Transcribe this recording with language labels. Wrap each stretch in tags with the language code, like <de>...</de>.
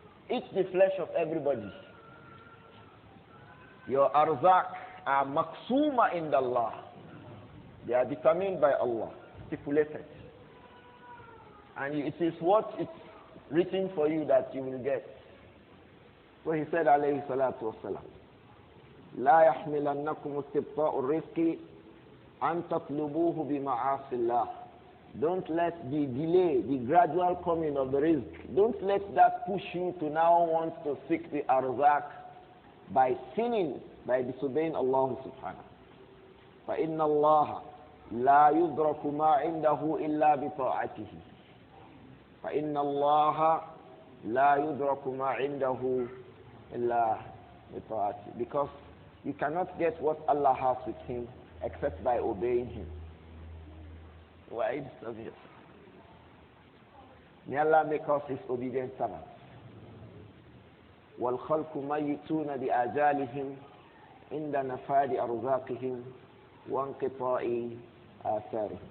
<en>Eat the flesh of everybody. Your arzak are maksuma in Allah. They are determined by Allah, stipulated. And it is what it's written for you that you will get. So he said,</en> <ar>alayhi salatu wasalam, لا يحملنكم استبطاء الرزق أن تطلبوه بمعاصي الله.</ar> <en>Don't let the delay, the gradual coming of the risk, don't let that push you to now want to seek the arzak by sinning, by disobeying Allah subhanahu.</en> <ar>فإن الله لا يدرك ما عنده إلا بطاعته. فإن الله لا يدرك ما عنده إلا بطاعته.</ar> <en>Because you cannot get what Allah has with him except by obeying him. Why? May Allah make us his obedient servants.</en> <ar>وَالْخَلْقُ مَيِّتُونَ بِآجَالِهِمْ عِنْدَ نَفَادِ أَرْزَاقِهِمْ وَانْقِطَاعِ آثَارِهِمْ.</ar>